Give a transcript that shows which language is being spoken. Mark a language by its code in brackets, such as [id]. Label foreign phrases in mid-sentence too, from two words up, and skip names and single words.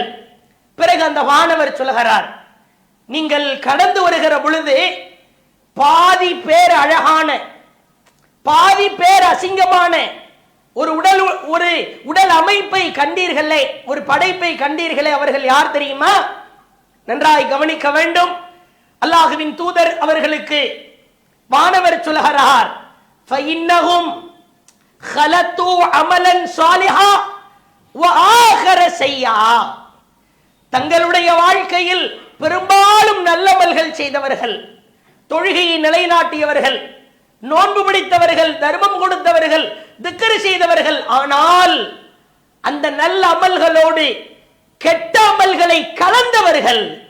[ta] பிறகு அந்த வானவர் சொல்கிறார், நீங்கள் கடந்து வருகிற பொழுது பாதி பேர் அழகான, பாதி பேர் அசிங்கமான ஒரு உடல் அமைப்பை கண்டீர்களே, ஒரு படைப்பை கண்டீர்களே. அவர்கள் யார் தெரியுமா? நன்றாய் கவனிக்க வேண்டும். அல்லாஹ்வின் தூதர் அவர்களுக்கு வானவர் சொல்கிறார், [ar] فإنهم خلطوا عملا صالحا وآخر سيئا. [ta] தங்களுடைய வாழ்க்கையில் பெரும்பாலும் நல்லமல்கள் செய்தவர்கள், தொழுகையை நிலைநாட்டியவர்கள், நோன்பு பிடித்தவர்கள், தர்மம் கொடுத்தவர்கள், திக்ர் செய்தவர்கள். ஆனால் அந்த நல்ல அமல்களோடு கெட்ட அமல்களை கலந்தவர்கள்.